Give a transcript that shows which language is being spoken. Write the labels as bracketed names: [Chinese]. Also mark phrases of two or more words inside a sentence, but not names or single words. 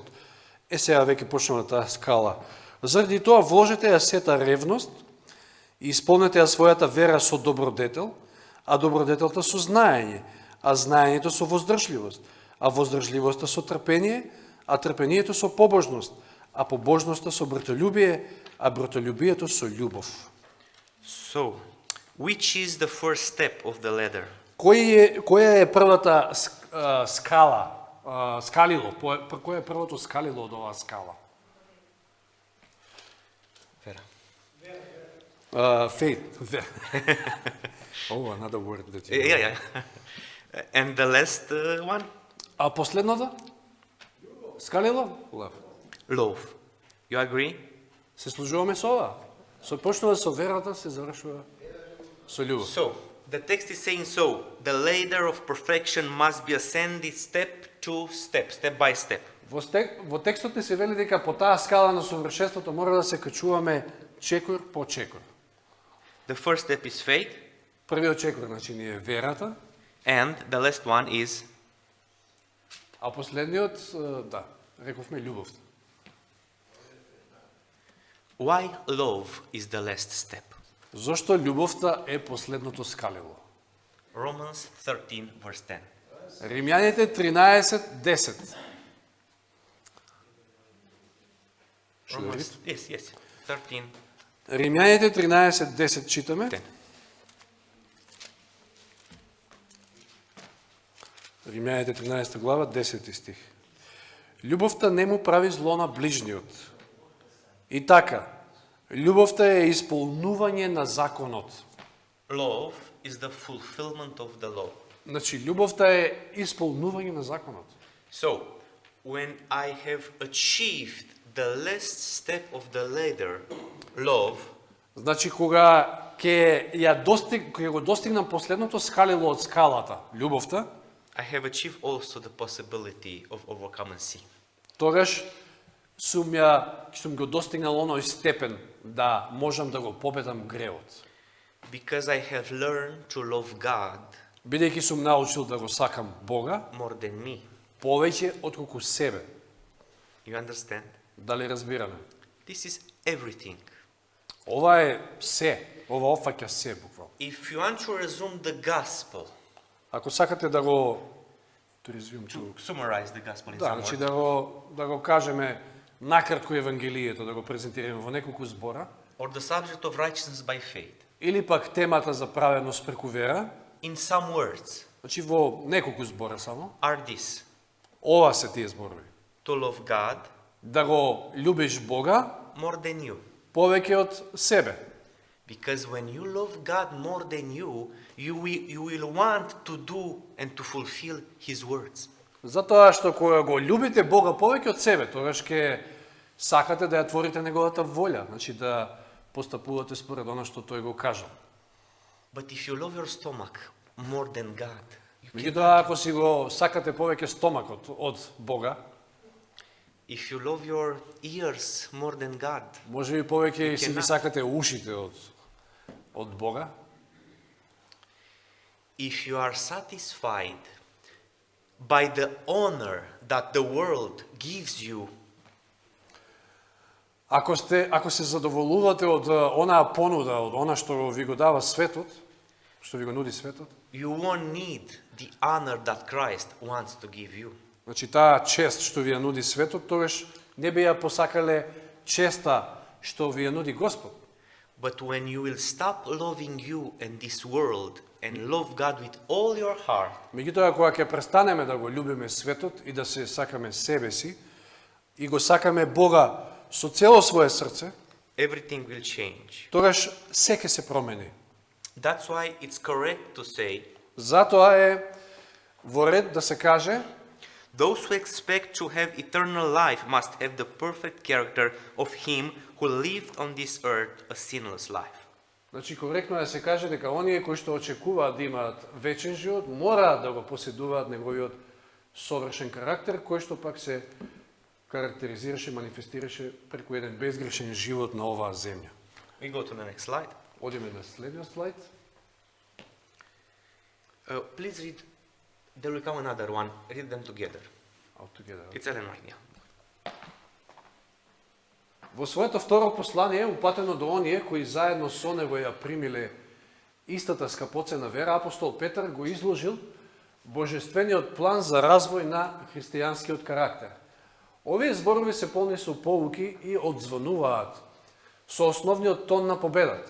[Macedonian] Сега веќе почнува таа скала. Заради тоа вложете ја сета ревност и исполнете ја својата вера со добродетел, а добродетелта со знаење, а знаењето со воздржливост, а воздржливоста со трпение, а трпението со побожност, а побожноста со братолюбие, а братолюбието со љубов. [English] So, which is the first step of the ladder? [Macedonian] Која е првата скала, скалило, кој е првото скалило од оваа скала? Vera. [English] Faith. Oh, another word that you... Yeah. And the last one? [Macedonian] А последната? Скалило? [English] Love. Love. You agree? [Macedonian] Се служуваме со ова. Почнува со верата, се завршува со љубов. [English] So, the text is saying so, the ladder of perfection must be ascended step by step. [Macedonian] Во текстот ни се вели дека по таа скала на совршенството мора да се качуваме чекор по чекор. [English] The first step is faith, [Macedonian] Првиот чекор, значи, ни е верата, [English] and the last one is [Macedonian] а последниот, да, рековме љубовта. [English] Why love is the last step? [Macedonian] Зошто љубовта е последното скалило? [English] Romans 13, verse 10. [Macedonian] Римјаните 13:10. [English] Yes. 13, [Macedonian] Римјаните 13:10 читаме. 10. Римјаните 13 глава, 10 стих. Љубовта не му прави зло на ближниот. И така, љубовта е исполнување на законот. [English] Love is the fulfillment of the law. [Macedonian] Значи, љубовта е исполнување на законот. [English] So, when I have achieved the last step of the ladder, love, [Macedonian] Значи, кога ќе го достигнам последното скалило од скалата, љубовта, [English] I have achieved also the possibility of overcoming sin. [Macedonian] тогаш сум го достигнал оној степен да можам да го победам гревот. [English] Because I have learned to love God [Macedonian] Бидејќи сум научил да го сакам Бога, [English] more than me. [Macedonian] повеќе отколку себе. [English] You understand? [Macedonian] Дали разбираме? [English] This is everything. [Macedonian] Ова е се, ова опфаќа се буквално. [English] If you want to resume the gospel, [Macedonian] Ако сакате да го [English] to summarize the gospel in [Macedonian] да, [English] some [Macedonian] значи [English] words, [Macedonian] да го кажеме накратко евангелието, да го презентираме во неколку збора, [English] or the subject of righteousness by faith, [Macedonian] или пак темата за праведност преку вера, [English] in some words, [Macedonian] значи во неколку збора само, [English] are this: [Macedonian] ова се тие зборови. [English] to love God [Macedonian] Да го љубиш Бога [English] more than you. [Macedonian] повеќе од себе. [English] Because when you love God more than you will want to do and to fulfill His words. [Macedonian] Затоа што кога го љубите Бога повеќе од себе, тогаш ќе сакате да ја творите неговата волја, значи да постапувате според она што тој го кажал. [English] But if you love your stomach more than God, [Macedonian] Меѓутоа, ако си го сакате повеќе стомакот од Бога, [English] if you love your ears more than God, [Macedonian] може би повеќе си ги [English] cannot. [Macedonian] сакате ушите од Бога, [English] if you are satisfied by the honor that the world gives you, [Macedonian] ако се задоволувате од онаа понуда, од она што ви го дава светот, што ви го нуди светот, [English] you won't need the honor that Christ wants to give you. [Macedonian] значи таа чест што ви ја нуди светот, тогаш не би ја посакале честа што ви ја нуди Господ. [English] But when you will stop loving you and this world and love God with all your heart, [Macedonian] Меѓутоа, кога ќе престанеме да го љубиме светот и да се сакаме себе си, и го сакаме Бога со цело свое срце, [English] everything will change. [Macedonian] тогаш се ќе се промени. [English] That's why it's correct to say, [Macedonian] Затоа е во ред да се каже, [English] those who expect to have eternal life must have the perfect character of Him who lived on this earth a sinless life. [Macedonian] значи коректно е да се каже дека оние кои што очекуваат да имаат вечен живот, мора да го поседуваат неговиот совршен карактер, кој што пак се карактеризираше, манифестираше преку еден безгрешен живот на оваа земја. [English] We go to the next slide. [Macedonian] Одиме на следниот слайд. [English] Please read. There will come another one. Read them together. All together. It's Ellen White. Yeah. [Macedonian] Во своето второ послание, упатено до оние кои заедно со него ја примиле истата скапоцена вера, апостол Петар го изложил божествениот план за развој на христијанскиот карактер. Овие зборови се полни со поуки и одзвонуваат со основниот тон на победата.